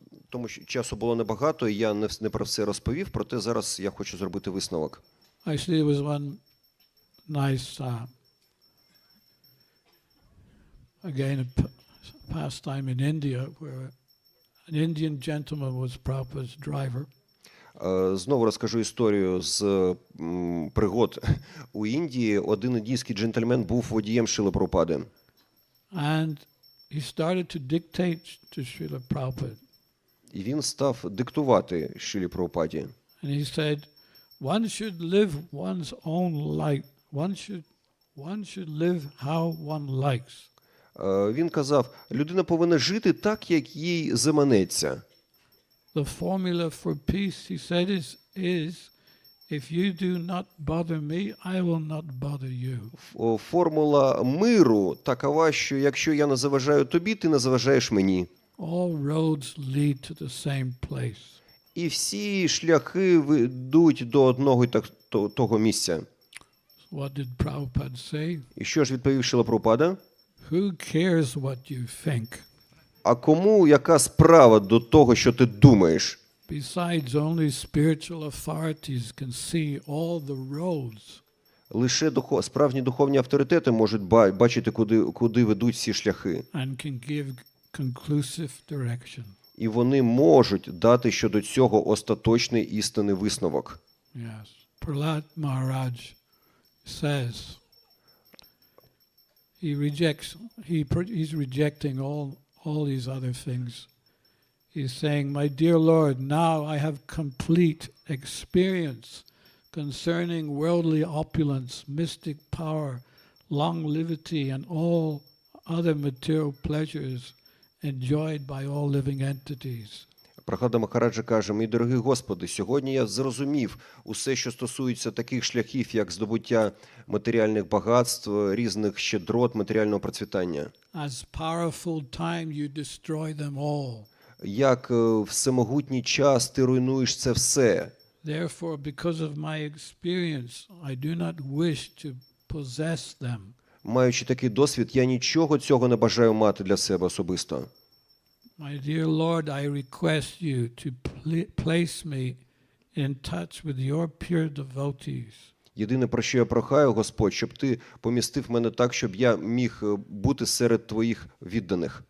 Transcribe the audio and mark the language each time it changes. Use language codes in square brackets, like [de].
[uk] Тому що часу було небагато, і я не про все розповів, проте зараз я хочу зробити висновок. [en] Actually, there was one nice, again, a pastime in India where an Indian gentleman was Prabhupada's driver. [uk] Знову розкажу історію з пригод у Індії. Один індійський джентльмен був водієм Шрили Прабхупади. [en] And he started to dictate to Srila Prabhupada. [uk] І він став диктувати Шрилі Прабхупаді. [en] And he said, one should live one's own life. One should live how one likes. [uk] Він казав, людина повинна жити так, як їй заманеться. [en] The formula for peace, he said, is if you do not bother me, I will not bother you. [uk] Формула миру такова, що якщо я не заважаю тобі, ти не заважаєш мені. [en] All roads lead to the same place. [uk] І всі шляхи ведуть до одного й того місця. [en] What did Prabhupada say? [uk] І що ж відповів Шрила Прабхупада? [en] Who cares what you think? [uk] А кому яка справа до того, що ти думаєш? [en] Besides, only spiritual authorities can see all the roads. [uk] Лише справжні духовні авторитети можуть бачити, куди ведуть всі шляхи. [en] And can give conclusive direction. [uk] І вони можуть дати щодо цього остаточний істинний висновок. [en] Yes. Prahlad Maharaj says he's rejecting all these other things. He's saying, my dear Lord, now I have complete experience concerning worldly opulence, mystic power, longevity, and all other material pleasures enjoyed by all living entities. [uk] Прабхупада Махараджа каже, мій дорогий Господи, сьогодні я зрозумів усе, що стосується таких шляхів, як здобуття матеріальних багатств, різних щедрот, матеріального процвітання. [en] As powerful time you destroy them all. [uk] Як всемогутній час ти руйнуєш це все. [en] Therefore, because of my experience, I do not wish to possess them. [uk] Маючи такий досвід, я нічого цього не бажаю мати для себе особисто. [en] My dear Lord, I request you to place me in touch with your pure devotees. [uk] Єдине, про що я прохаю, Господь, щоб ти помістив мене так, щоб я міг бути серед твоїх відданих.